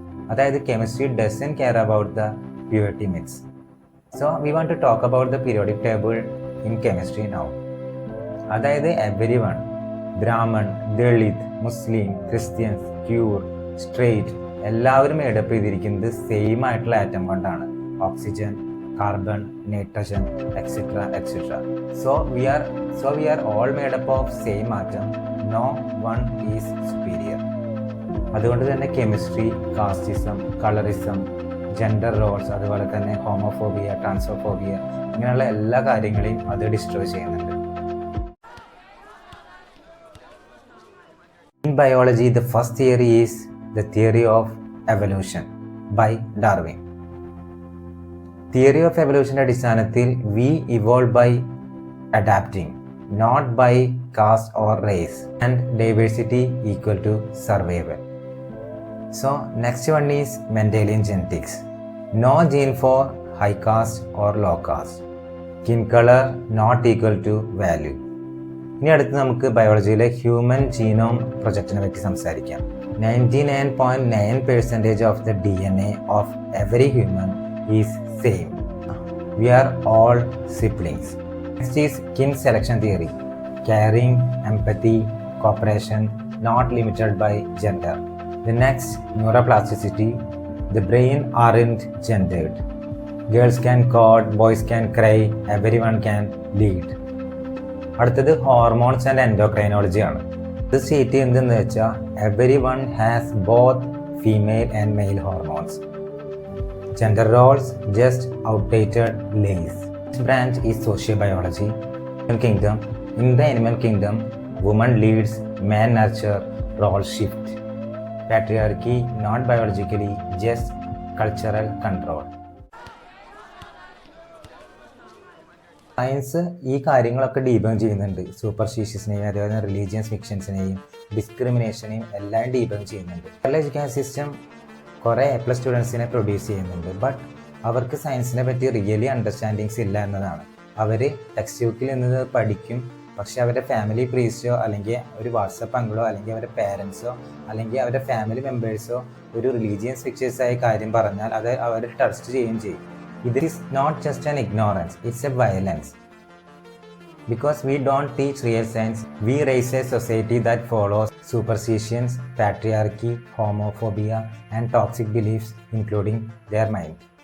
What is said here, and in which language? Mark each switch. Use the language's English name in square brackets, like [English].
[Malayalam] അതായത് [English] Chemistry doesn't care about the purity mix. So we want to talk about the periodic table in chemistry now. [Malayalam] അതായത് [English] every one, [Malayalam] Brahmin, Dalit, മുസ്ലിം, Christians, cure, straight എല്ലാവരും made up ചെയ്തിരിക്കുന്നത് same ആയിട്ടുള്ള atom കൊണ്ടാണ്. [English] Oxygen, carbon, nitrogen, etc. etc. So we are all made up of same atom. No one is superior. [Malayalam] അതുകൊണ്ട് തന്നെ chemistry casteism, colourism, gender roles, അതുപോലെ തന്നെ homophobia, transphobia ഇങ്ങനെയുള്ള എല്ലാ കാര്യങ്ങളെയും അത് ഡിസ്ട്രോയ് ചെയ്യുന്നുണ്ട്. [English] In biology, the first theory is the theory of evolution by Darwin. Theory of എവല്യൂഷൻ്റെ [Malayalam] അടിസ്ഥാനത്തിൽ [English] We evolve by adapting, not by caste or race, and diversity equal to survival. So next one is Mendelian genetics. No gene for high caste or low caste. Skin colour not equal to value. [Malayalam] ഇനി അടുത്ത് നമുക്ക് ബയോളജിയിലെ human genome പ്രൊജക്റ്റിനെ പറ്റി സംസാരിക്കാം. [English] 99.9% of the DNA of every human is same. We are all siblings. Next is kin selection theory. Caring, empathy, cooperation, not limited by gender. The next, neuroplasticity. The brain aren't gendered. Girls can code, boys can cry, everyone can lead. [Malayalam] അടുത്തത് hormones and endocrinology ആണ്. ഇത് state ചെയ്യുന്നതെന്ന് വെച്ചാൽ [English] Every one has both female and male hormones. Gender roles just outdated lies. This branch is sociobiology. Animal kingdom. In the animal kingdom, woman leads, man nurture, role shift. Patriarchy not biologically, just cultural control. [Malayalam] Science ഈ കാര്യങ്ങളൊക്കെ debunk ചെയ്യുന്നുണ്ട്. സൂപ്പർസ്റ്റിഷ്യസിനെയും അതേപോലെ religious ഫിക്ഷൻസിനെയും ഡിസ്ക്രിമിനേഷനെയും എല്ലാം debunk ചെയ്യുന്നുണ്ട്. Education system കുറേ A+ സ്റ്റുഡൻസിനെ produce ചെയ്യുന്നുണ്ട്. But അവർക്ക് സയൻസിനെ പറ്റി റിയലി അണ്ടർസ്റ്റാൻഡിങ്സ് ഇല്ല എന്നതാണ്. അവർ ടെക്സ്റ്റ് ബുക്കിൽ നിന്ന് പഠിക്കും, പക്ഷേ അവരുടെ ഫാമിലി പ്രീസ്റ്റോ അല്ലെങ്കിൽ ഒരു വാട്സപ്പ് അങ്കിളോ അല്ലെങ്കിൽ അവരുടെ പേരൻസോ അല്ലെങ്കിൽ അവരുടെ ഫാമിലി മെമ്പേഴ്സോ ഒരു റിലീജിയസ് ഫിക്ഷേഴ്സായ കാര്യം പറഞ്ഞാൽ അത് അവർ ട്രസ്റ്റ് ചെയ്യുകയും ചെയ്യും. [English] ഇത് is not just an ignorance, it's a violence. Because we don't teach real science, we raise a society that follows superstitions, patriarchy, homophobia and toxic beliefs including their mind.